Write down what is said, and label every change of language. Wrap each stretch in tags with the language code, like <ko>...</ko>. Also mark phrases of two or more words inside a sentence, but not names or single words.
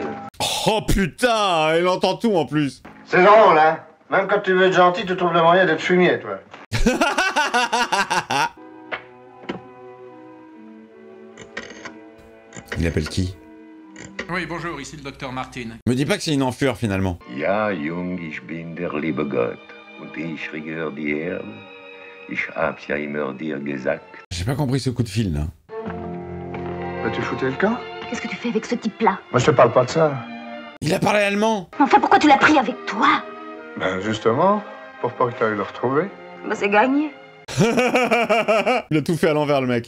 <fr>Oh putain, elle entend tout en plus. C'est drôle, hein? Même quand tu veux être gentil, tu trouves le moyen d'être fumier, toi. Il appelle qui? Oui, bonjour, ici le docteur Martin. Me dis pas que c'est une enflure finalement.</fr> <de>Ja, jung, ich bin der liebe Gott. Und ich regiere die Erde. Ich hab's ja immer dir gesagt.</de> <fr>J'ai pas compris ce coup de fil là. Bah, tu foutais le camp? Qu'est-ce que tu fais avec ce type-là? Moi, je te parle pas de ça. Il a parlé allemand. Enfin, pourquoi tu l'as pris avec toi? Ben, justement, pour pas que tu ailles le retrouver. Bah, c'est gagné. Il a tout fait à l'envers le mec.</fr>